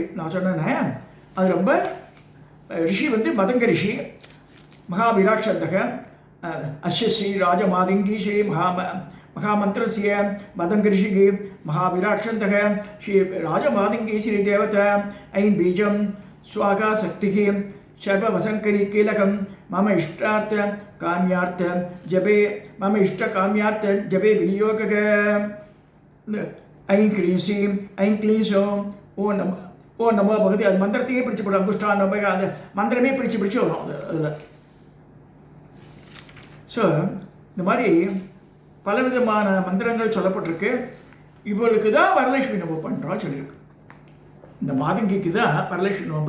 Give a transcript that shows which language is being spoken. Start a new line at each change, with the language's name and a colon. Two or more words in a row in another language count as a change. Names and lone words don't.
Tamil: நான் சொன்னேன்னே அது ரொம்ப ரிஷி வந்து
Sanskrit: மதங்க ரிஷி மகாவிராட்சந்தக அஸ்ய ஸ்ரீ ராஜமாதங்கி ஸ்ரீ மகாமந்திரஸ்ய மதங்க ரிஷிகி மகாவிராட்சந்தக ஸ்ரீ ராஜமாதங்கி ஸ்ரீ தேவதா ஐம் பீஜம் स्वागा शक्ति सर्ववसंकरी कीलकम मम इष्टार्थ काम्यार्थ जपे मम इष्ट काम्यार्थ जपे विनियोग ऐं क्लीं श्रीं ऐं क्लीं सौं ओ नमो भगवती.
Tamil: அது மந்திரத்தையே பிடிச்சு போடும். அங்குஷ்டான் நம்ம அந்த மந்திரமே பிடிச்சு வரும் அதில். ஸோ இந்த மாதிரி பலவிதமான மந்திரங்கள் சொல்லப்பட்டிருக்கு. இவளுக்கு தான் வரலட்சுமி நம்ம பண்ணுறோம் சொல்லியிருக்கு. இந்த மாதங்கிக்கு தான் வரலட்சுமி நோன்பு.